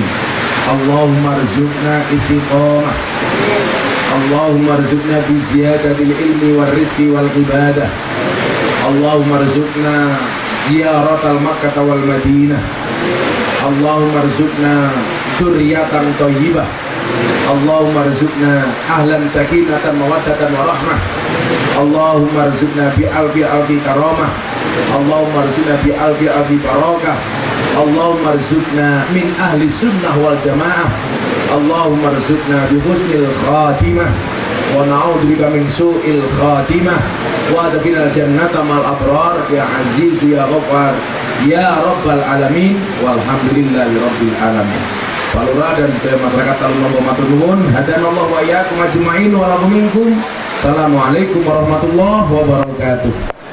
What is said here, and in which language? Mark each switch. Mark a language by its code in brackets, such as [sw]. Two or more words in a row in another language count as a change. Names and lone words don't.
[ar] اللهم ارزقنا استقامة. اللهم ارزقنا بزيادة العلم والرزق والعبادة. اللهم ارزقنا زيارة مكة والمدينة. اللهم ارزقنا ذرية طيبة. اللهم ارزقنا أهلا سكينة مودة ورحمة. اللهم ارزقنا بألف كرامة. اللهم ارزقنا بألف بركة. اللهم ارزقنا من أهل السنة والجماعة. اللهم ارزقنا بحسن الخاتمة ونعوذ بك من سوء الخاتمة وأدخلنا جنة الأبرار يا عزيز يا غفار يا رب العالمين والحمد لله رب العالمين. [jv] Palura [id] dan masyarakat [jv] Talun matur nuwun, [ar] هدانا الله وإياكم أجمعين ولكم منكم. السلام عليكم ورحمة الله وبركاته.